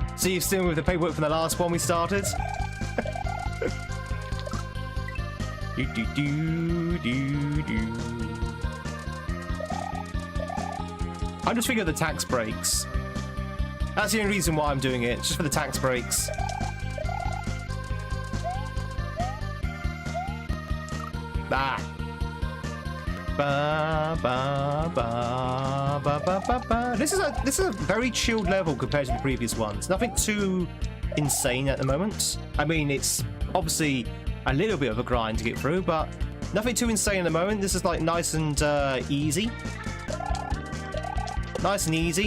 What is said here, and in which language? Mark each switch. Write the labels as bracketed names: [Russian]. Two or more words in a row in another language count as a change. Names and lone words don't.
[English] So you're still with the paperwork from the last one we started? Do do do do do. I'm just thinking of the tax breaks. That's the only reason why I'm doing it, just for the tax breaks. Ah. Ba ba ba ba ba ba ba. This is a very chilled level compared to the previous ones. Nothing too insane at the moment. I mean, it's obviously a little bit of a grind to get through, but nothing too insane at the moment. This is like nice and easy. Nice and easy.